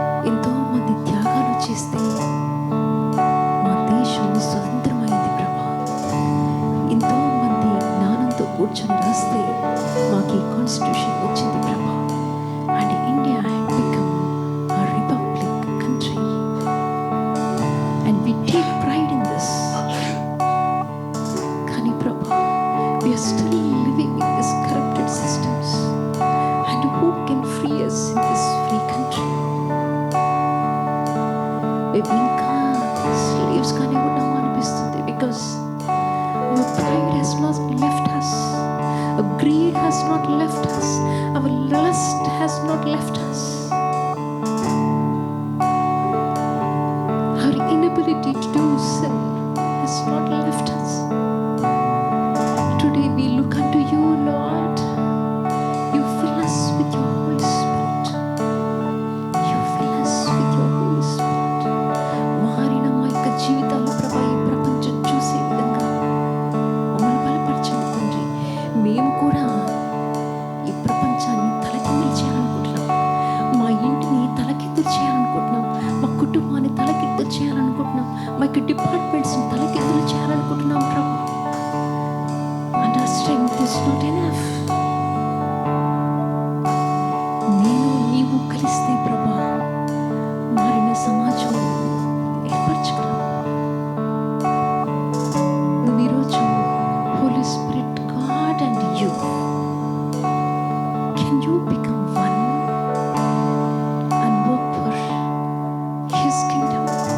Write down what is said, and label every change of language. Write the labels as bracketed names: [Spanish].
[Telugu] ఎంతో మంది త్యాగాలు చేస్తే మా దేశం స్వతంత్రమైంది ప్రభా. ఎంతో మంది జ్ఞానంతో కూర్చొని రాస్తే మాకు ఈ కాన్స్టిట్యూషన్ వచ్చింది ప్రభా. [English] And India had become a republic country. And we take pride in this. [Telugu] కానీ ప్రభా, [English] we are still living in these corrupted systems. And who can free us in this free country? [Telugu] Maybe ఇంకా slaves గానే ఉన్నాము అనిపిస్తుంది. [English] Because our pride has not left us. Our greed has not left us. Our lust has not left us. Our inability to do sin has not left us. Today we look unto you, Lord. You fill us with your Holy Spirit. You fill us with your Holy Spirit. [Telugu] మారిన మా యొక్క జీవితాలు ప్రభా ఈ ప్రపంచం చూసే విధంగా మమ్మల్ని బలపరచండి తండ్రి. మేము కూడా ఈ ప్రపంచాన్ని తలకిందులు చేయాలనుకుంటున్నాం. మా ఇంటిని తలకిందులు చేయాలనుకుంటున్నాం. మా కుటుంబాన్ని తలకిందులు చేయాలనుకుంటున్నాం. మా యొక్క డిపార్ట్మెంట్స్ని తలకిందులు చేయాలనుకుంటున్నాం ప్రభా. [English] And our strength is not enough. [Telugu] నేను నీవు కలిస్తే ప్రభా మారిన సమాజం ఏర్పరచగలం. నువ్వు ఈరోజు [English] Holy spirit God and you, can you become one and work for his kingdom?